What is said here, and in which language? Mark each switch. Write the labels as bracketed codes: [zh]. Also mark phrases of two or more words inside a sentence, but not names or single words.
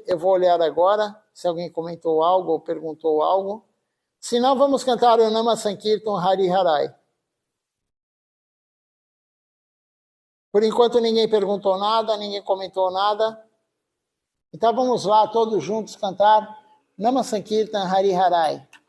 [pt] Eu vou olhar agora, se alguém comentou algo ou perguntou algo. Se não, vamos cantar o Nama Sankirtan Hari Harai. Por enquanto, ninguém perguntou nada, ninguém comentou nada. Então, vamos lá, todos juntos, cantar Nama Sankirtan Hari Harai.